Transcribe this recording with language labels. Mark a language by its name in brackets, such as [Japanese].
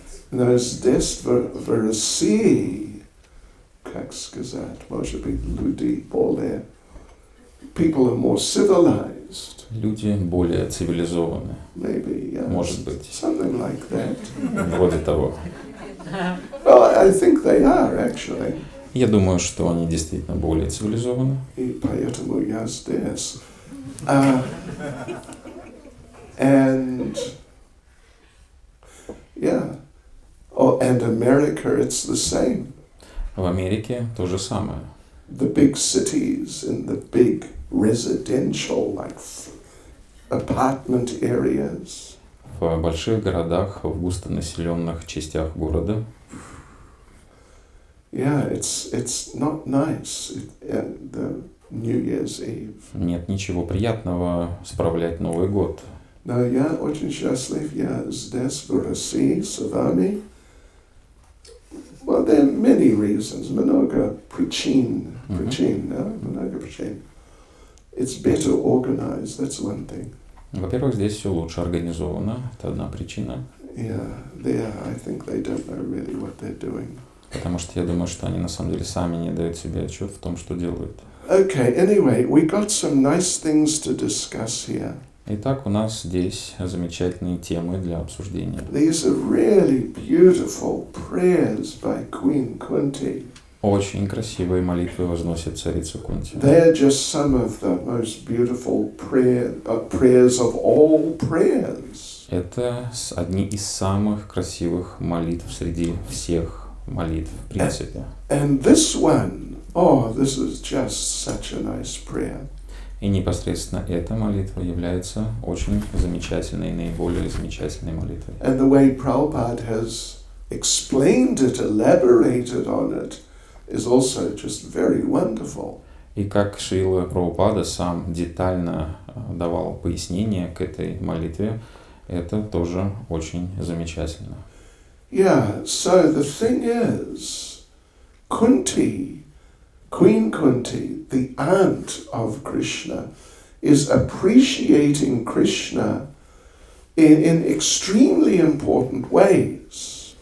[Russian] Но здесь, в России, как сказать, может быть, люди более, [English] people are more civilized. [Russian] Люди более цивилизованы. [English] Maybe, yes. [Russian] Может быть. [English] Something like that. [Russian] Вроде того. [English] Well, I think they are, actually. [Russian] Я думаю, что они действительно более цивилизованы. И поэтому я здесь. [English] And, yeah. Oh, and America, it's the same. [Russian] В Америке то же самое. [English] The big cities and the big residential, like apartment areas. [Russian] В больших городах, в густонаселенных частях города. [English] Yeah, it's not nice. The New Year's Eve. [Russian] Нет ничего приятного справлять Новый год. Но я очень счастлив, я здесь, в России, с вами. [English] Well, there are many reasons, [Russian] много причин, да, много причин. [English] it's better organized. That's one thing. [Russian] Во-первых, здесь все лучше организовано. Это одна причина. [English] Yeah, there, I think they don't know really what they're doing. [Russian] Потому что я думаю, что они на самом деле сами не дают себе отчет в том, что делают. [English] Okay, anyway, we got some nice things to discuss here. [Russian] Итак, у нас здесь замечательные темы для обсуждения. [English] These are really beautiful prayers by Queen Kunti. [Russian] Очень красивые молитвы возносит царица Кунти. [English] They're just some of the most beautiful prayers of all prayers. [Russian] Это одни из самых красивых молитв среди всех молитв, в принципе. [English] And this one, oh, this is just such a nice prayer. [Russian] И непосредственно эта молитва является очень замечательной, наиболее замечательной молитвой. [English] And the way Prabhupada has explained it, elaborated on it, is also just very wonderful. [Russian] И как Шрила Прабхупада сам детально давал пояснение к этой молитве, это тоже очень замечательно. [English] Yeah, so the thing is, Kunti, Queen Kunti, the aunt of Krishna, is appreciating Krishna in extremely important ways.